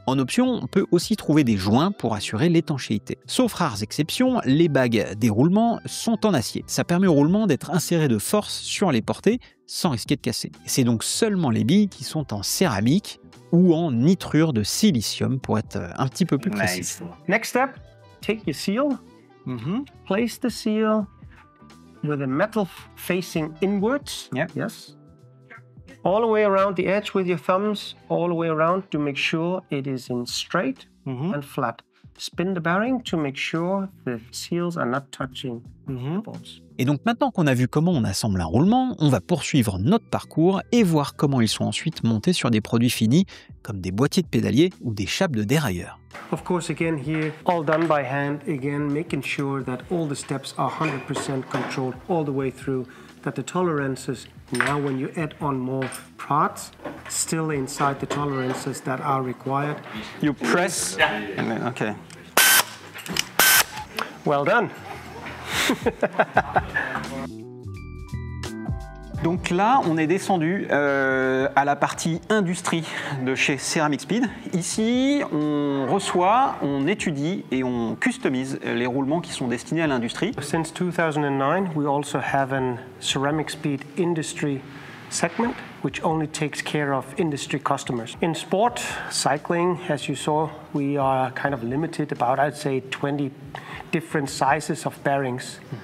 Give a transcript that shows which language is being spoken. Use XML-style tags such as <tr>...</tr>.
<fr>En option, on peut aussi trouver des joints pour assurer l'étanchéité. Sauf rares exceptions, les bagues des roulements sont en acier. Ça permet au roulement d'être inséré de force sur les portées sans risquer de casser. C'est donc seulement les billes qui sont en céramique ou en nitrure de silicium pour être un petit peu plus précis.</fr> <en>Nice. Next step, take your seal, place the seal with the metal facing inwards. Yeah. Yes. All the way around the edge with your thumbs, all the way around to make sure it is in straight and flat. Spin the bearing to make sure the seals are not touching the bolts.</en> <fr>Et donc maintenant qu'on a vu comment on assemble un roulement, on va poursuivre notre parcours et voir comment ils sont ensuite montés sur des produits finis comme des boîtiers de pédalier ou des chapes de dérailleur.</fr> <en>Of course, again here, all done by hand, again making sure that all the steps are 100% controlled all the way through, that the tolerances, now when you add on more parts, still inside the tolerances that are required. You press. And then, okay. Well done.</en> <fr>Donc là, on est descendu à la partie industrie de chez Ceramic Speed. Ici, on reçoit, on étudie et on customise les roulements qui sont destinés à l'industrie.</fr> <en>Since 2009, we also have a Ceramic Speed industry segment, which only takes care of industry customers. In sport, cycling, as you saw, we are kind of limited about, I'd say, 20 different sizes of bearings.</en>